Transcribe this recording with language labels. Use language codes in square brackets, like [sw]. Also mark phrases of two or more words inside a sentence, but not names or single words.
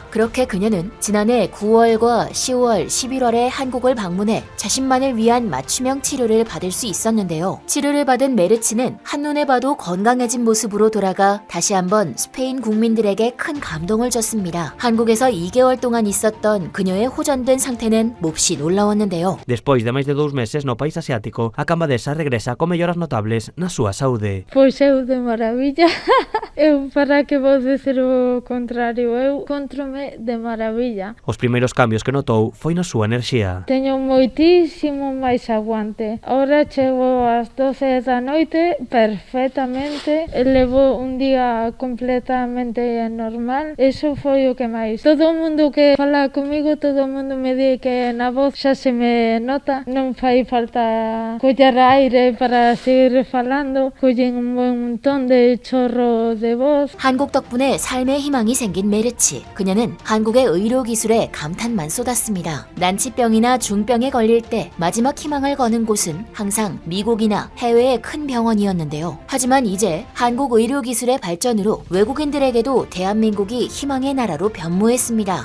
[ko] 그렇게 그녀는 지난해 9월과 10월, 11월에 한국을 방문해 자신만을 위한 맞춤형 치료를 받을 수 있었는데요. 치료를 받은 메르츠는 한눈에 봐도 건강해진 모습으로 돌아가 다시 한번 스페인 국민들에게 큰 감동을 줬습니다. 한국에서 2개월 동안 있었던 그녀의 호전된 상태는 몹시 놀라웠는데요. [gl] Despois de máis de 2 meses no país asiático, a Cambadesa regresa con melloras notables na súa saúde. Pois eu de maravilla. Eu, para que vou dizer o contrario, eu encontro-me de maravilla. Os primeiros cambios que notou foi na súa enerxía. Teño moitísimo máis aguante. Ahora chego ás 12 da noite perfectamente. Levo un día completamente normal. Eso foi o que máis. Todo o mundo que fala comigo, todo o mundo me di que na voz xa se me nota. Non fai falta coller aire para seguir falando. Collen un montón de chorro de voz. [ko] 한국 덕분에 삶의 희망이 생긴 메르츠. 그녀는 한국의 의료 기술에 감탄만 쏟았습니다. 난치병이나 중병에 걸릴 때 마지막 희망을 거는 곳은 항상 미국이나 해외의 큰 병원이었는데요. 하지만 이제 한국 의료 기술의 발전으로 외국인들에게도 대한민국이 희망의 나라로 변모했습니다.